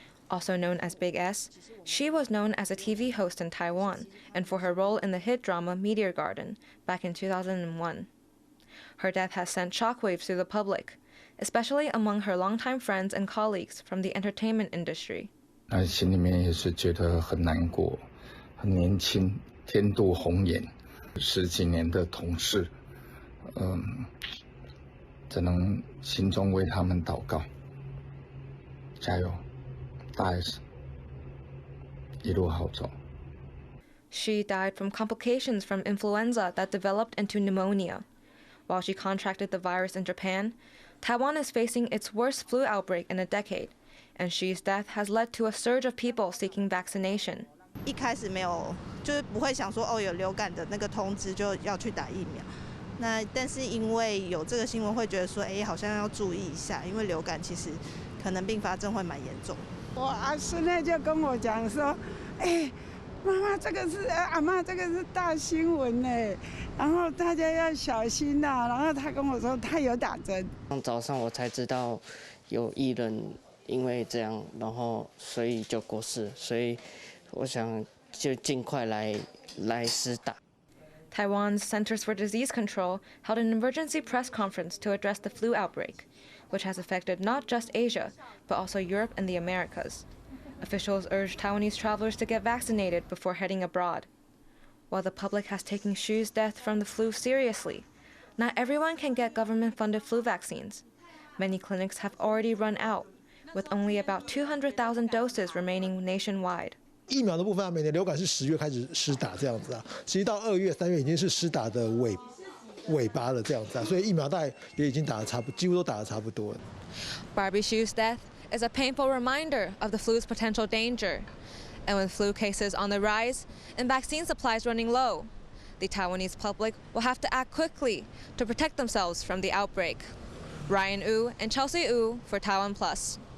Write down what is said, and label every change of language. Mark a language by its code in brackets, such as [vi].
[en] Also known as Big S, she was known as a TV host in Taiwan and for her role in the hit drama Meteor Garden back in 2001. Her death has sent shockwaves through the public, especially among her longtime friends and colleagues from the entertainment industry. [zh] 心里面也是觉得很难过，很年轻，天妒红颜，10几年的同事，只能心中为他们祷告，加油，大 S， 一路好走。 [en] She died from complications from influenza that developed into pneumonia. While she contracted the virus in Japan, Taiwan is facing its worst flu outbreak in a decade, and Xi's death has led to a surge of people seeking vaccination. [zh] 一开始没有，就是不会想说哦，有流感的那个通知就要去打疫苗。那但是因为有这个新闻，会觉得说，哎，好像要注意一下，因为流感其实可能并发症会蛮严重。我阿孙女就跟我讲说，哎，妈妈这个是阿嬷这个是大新闻呢，然后大家要小心呐。然后他跟我说他有打针。早上我才知道有艺人因为这样，然后所以就过世，所以我想就尽快来施打。 [en] Taiwan's Centers for Disease Control held an emergency press conference to address the flu outbreak, which has affected not just Asia, but also Europe and the Americas. Officials urged Taiwanese travelers to get vaccinated before heading abroad. While the public has taken Hsu's death from the flu seriously, not everyone can get government-funded flu vaccines. Many clinics have already run out, with only about 200,000 doses remaining nationwide. [zh] 疫苗的部分，每年流感是10月开始施打这样子啊，其实到2月、3月已经是施打的尾巴了这样子啊，所以疫苗大概也已经打得几乎都打得差不多了。 [en] Barbie Hsu's death is a painful reminder of the flu's potential danger, and with flu cases on the rise and vaccine supplies running low, the Taiwanese public will have to act quickly to protect themselves from the outbreak. Ryan Wu and Chelsea Wu for TaiwanPlus.